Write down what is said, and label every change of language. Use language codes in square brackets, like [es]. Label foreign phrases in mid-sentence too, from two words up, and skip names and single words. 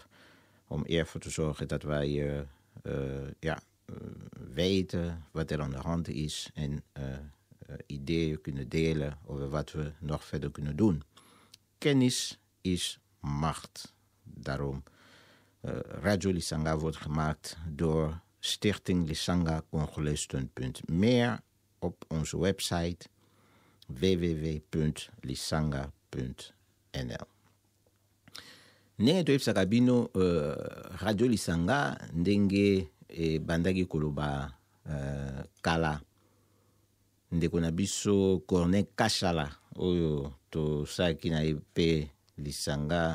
[nl] Om ervoor te zorgen dat wij weten wat er aan de hand is en ideeën kunnen delen over wat we nog verder kunnen doen. Kennis is macht. Daarom Radio Lisanga wordt gemaakt door Stichting Lisanga Congolese Steunpunt. Meer op onze website www.lisanga.nl. [ln] Ndenge toyebisaka bino Radio Lisanga ndenge bandaki koloba kala ndeko na biso Corneille Kashala oyo tosalaki na ye mpe Lisanga